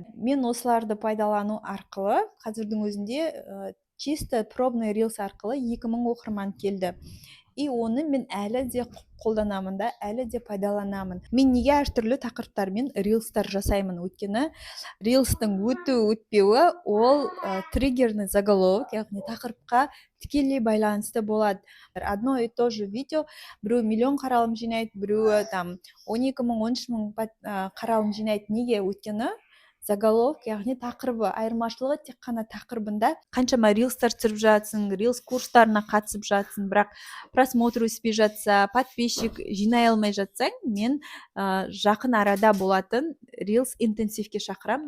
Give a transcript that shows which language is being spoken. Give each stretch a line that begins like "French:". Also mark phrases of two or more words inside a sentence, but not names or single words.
Kazakh: Мен осыларды пайдалану арқылы қазірдің өзінде
Russian: чисто пробный
Kazakh: Reels арқылы 2000 оқырман келді. и оны мен әлі де қолданамын да, әлі де пайдаланамын. Мен неге әртүрлі тақырыптармен рилстар жасаймын? Өйткені рилстың өтпеуі ол
Russian: триггерный заголовок,
Kazakh: яғни тақырыпқа тікелей байланысты болады.
Russian: Одно и то же видео
Kazakh: біреу миллион қаралым жинайды, біреуі там 12 мың 13 мың қаралым жинайды. Неге? Өйткені заголовок, яғни тақырыбы, айырмашылығы тек қана тақырыбында. Қаншама рилстар түсіріп жатсың, рилс курстарына қатысып жатсың, бірақ просмотр өспей жатса, подписчик жинай алмай жатсаң, мен жақын арада болатын рилс интенсивке шақырамын.